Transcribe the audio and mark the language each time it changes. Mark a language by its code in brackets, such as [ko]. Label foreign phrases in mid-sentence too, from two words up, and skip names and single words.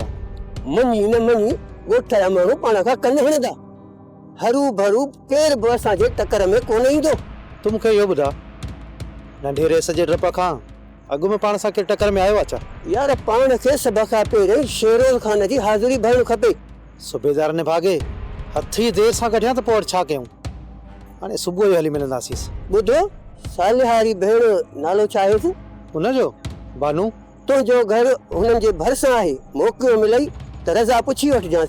[sd] मञी न मञी ॻोठ जा माण्हू पाण खां कन हणंदा। हरू भरू केर बि असांजे टकर में कोन ईंदो। तूं मूंखे इहो ॿुधा, नंढे रेस जे डप खां अॻु में पाण सां केरु टकर में आयो आहे छा? यार पाण खे सभ खां पहिरीं शेरोज़ खान जी हाज़िरी भरणु खपे। सूबेदार ने भागे हथी देर सां कढिया त पोइ छा कयूं? हाणे सुबुह जो हली मिलंदासीं। ॿुधो, सालिहारी भेण नालो छा आहे तूं? हुनजो बानू। तुंहिंजो घर हुननि जे भरिसां आहे, मौक़ो मिलई त रज़ा पुछी वठिजांइ।